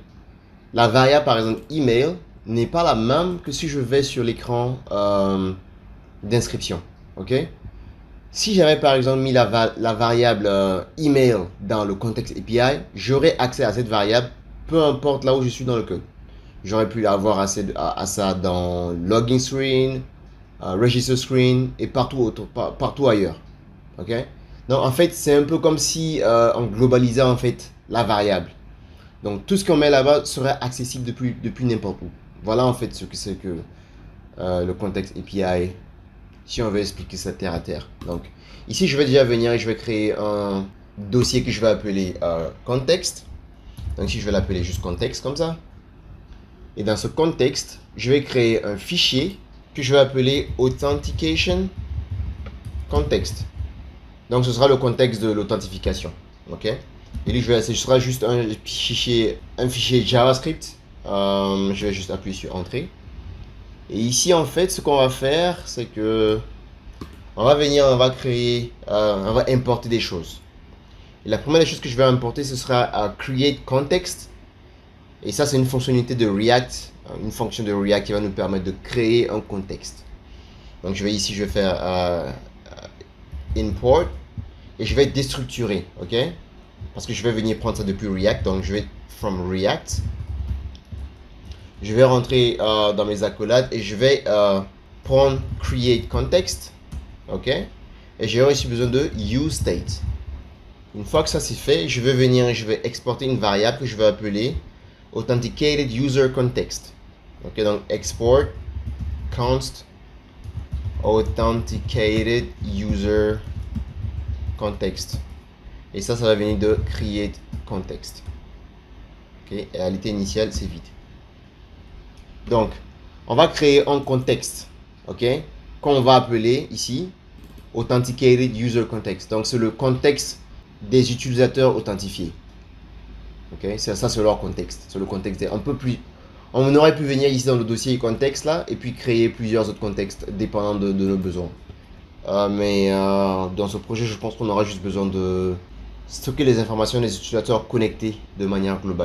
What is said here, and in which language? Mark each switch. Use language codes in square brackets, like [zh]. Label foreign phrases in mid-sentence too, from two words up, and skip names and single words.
[fr] La variable par exemple email n'est pas la même que si je vais sur l'écran d'inscription. Ok? Si j'avais par exemple mis la variable email dans le contexte API, j'aurais accès à cette variable peu importe là où je suis dans le code. J'aurais pu avoir accès à ça dans [en] login screen, register screen [fr] et partout ailleurs. Ok? Donc en fait, c'est un peu comme si on globalisait en fait la variable. Donc tout ce qu'on met là-bas serait accessible depuis n'importe où. Voilà en fait ce que c'est que le contexte API, si on veut expliquer ça terre à terre. Donc ici, je vais déjà venir et je vais créer un dossier que je vais appeler contexte. Donc ici, je vais l'appeler juste contexte comme ça. Et dans ce contexte, je vais créer un fichier que je vais appeler [en] authentication context. [fr] Donc ce sera le contexte de l'authentification. Ok. Et lui, ce sera juste un fichier JavaScript. Je vais juste appuyer sur entrée. Et ici, en fait, ce qu'on va faire, c'est que on va venir, on va créer, on va importer des choses. Et la première des choses que je vais importer, ce sera [en] create context. [fr] Et ça, c'est une fonctionnalité de React, une fonction de React qui va nous permettre de créer un contexte. Donc, je vais ici, je vais faire import et je vais déstructurer, ok? Parce que je vais venir prendre ça depuis React. Donc, je vais from React. Je vais rentrer dans mes accolades et je vais prendre [en] create context. [fr] Ok, et j'ai aussi besoin de useState. Une fois que ça c'est fait, je vais venir et je vais exporter une variable que je vais appeler [en] authenticated user context. [fr] Ok, donc [en] export const authenticated user context. [fr] Et ça va venir de [en] create context. [fr] Ok, et à l'état initial c'est vide. Donc, on va créer un contexte, ok, qu'on va appeler ici [en] authenticated user context. [fr] Donc c'est le contexte des utilisateurs authentifiés. Ok, ça c'est leur contexte. C'est le contexte un peu plus. On aurait pu venir ici dans le dossier contexte là et puis créer plusieurs autres contextes dépendant de nos besoins. Mais dans ce projet, je pense qu'on aura juste besoin de stocker les informations des utilisateurs connectés de manière globale.